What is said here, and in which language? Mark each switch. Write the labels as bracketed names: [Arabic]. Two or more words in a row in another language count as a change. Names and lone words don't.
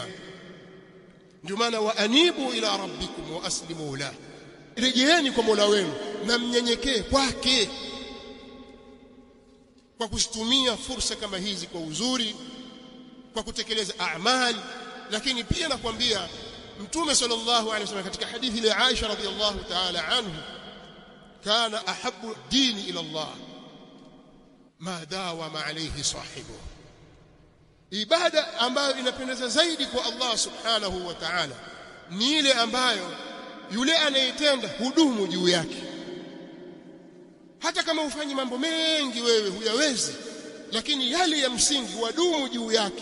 [Swahili] Ndio maana [Arabic] وأنيبوا إلى ربكم وأسلموا له, [Swahili] rejeeni kwa Mola wenu na mnyenyekee kwake, kwa kuzitumia fursa kama hizi kwa uzuri, kwa kutekeleza amali. Lakini pia nakwambia Mtume [Arabic] صلى الله عليه وسلم [Swahili] katika hadithi ya Aisha [Arabic] رضي الله تعالى عنه, كان أحب الدين إلى الله ما داوم عليه صاحبه, [Swahili] ibada ambayo inapendeza zaidi kwa Allah [Arabic] سبحانه وتعالى [Swahili] ni ile ambayo yule anayetenda hudumu juu yake. Hata kama ufanyi mambo mengi wewe huyawezi, lakini yale ya msingi wadumu juu yake.